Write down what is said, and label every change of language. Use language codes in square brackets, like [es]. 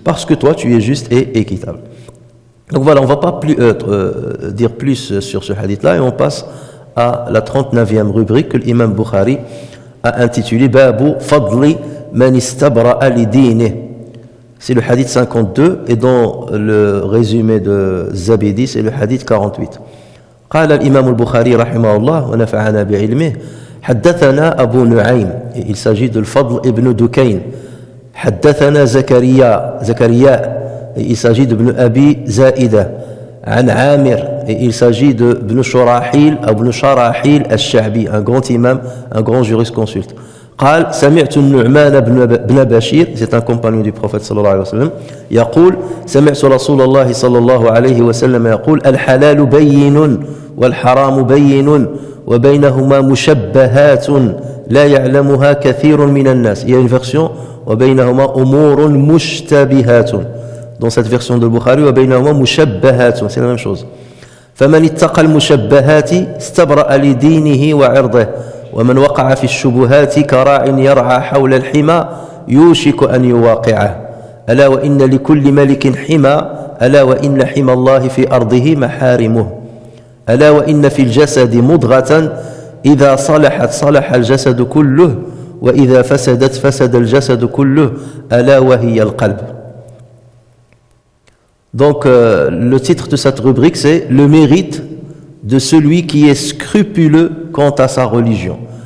[fr] Parce que toi, tu es juste et équitable. Donc voilà, on ne va pas dire plus sur ce hadith-là et on passe à la 39e rubrique que l'imam Bukhari a intitulée Babu Fadli Man Istabra'a li Dinih. C'est le hadith 52 et dans le résumé de Zabidi, c'est le hadith 48. [ar] قال الإمام البخاري رحمه الله ونفعنا بعلمه حدثنا أبو نعيم. [fr] Il s'agit de Fadl ibn Dukayn. [ar] حدثنا زكريا. [fr] Il s'agit de Ibn Abi Zaïda. [ar] عن عامر. [fr] Il s'agit de Ibn Sharahil al-Sha'bi, un grand imam, un grand jurisconsulte. [ar] قال سمعت النعمان بن بشير, [fr] c'est un compagnon du prophète [ar] صلى الله عليه وسلم, يقول سمعت رسول الله صلى الله عليه وسلم يقول الحلال بين والحرام بين وبينهما مشبهات لا يعلمها كثير من الناس. [fr] Il y a une version [ar] وبينهما أمور مشتبهات. [fr] Dans cette version de Bukhari [ar] وبينهما مشبهات, [fr] c'est la même chose. [ar] فمن اتقى المشبهات استبرأ لدينه وعرضه ومن وقع في الشبهات كراع يرعى حول الحمى يوشك أن يواقعه ألا وإن لكل ملك حمى ألا وإن حمى الله في أرضه محارمه ألا وإن في الجسد مضغة إذا صلحت صلح الجسد كله وإذا فسدت فسد الجسد كله ألا وهي القلب. [fr] Donc le titre de cette rubrique c'est le mérite de celui qui est scrupuleux quant à sa religion.